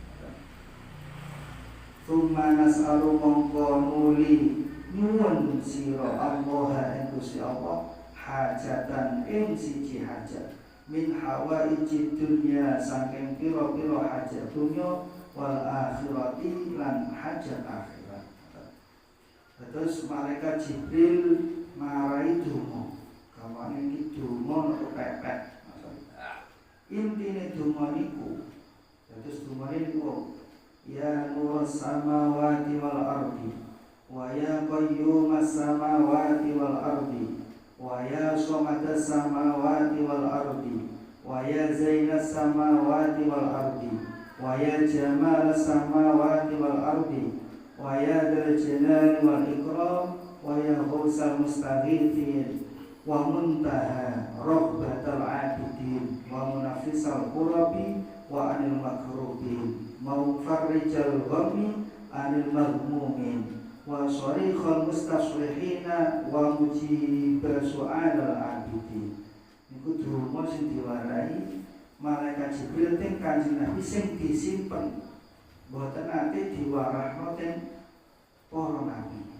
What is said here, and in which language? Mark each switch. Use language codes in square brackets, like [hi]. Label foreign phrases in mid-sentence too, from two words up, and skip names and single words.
[ar] ثم نسأل [jv] mongko nuli nyuwun sira Allah ing Gusti Allah hajatan ing siji hajat [ar] من حوائج الدنيا [jv] saking pira-pira hajat dunya [ar] والآخرة [jv] lan hajat akhirat. Terus malaikat Jibril marai donga. Kamane iki donga nek pepet. Intine donga niku terus donga niku [ar] يا نور السماوات والأرض ويا قيوم السماوات وال الأرض ويا صمد السماوات والأرض ويا زين السماوات وال الأرض ويا جمال السماوات والأرض ويا ذا الجلال والإكرام ويا غوث المستغيثين ومنتهى رهبة العابدين ومنفس الكرب وعن المكروبين ومفرج الغم عن المغمومين وصريخ المستصرخين ومجيب سؤال العابدين. [jv] Niku donga sing diwarai malaikat Jibril teng Kanjeng Nabi sing disimpen mboten ate diwarahno teng para nabi.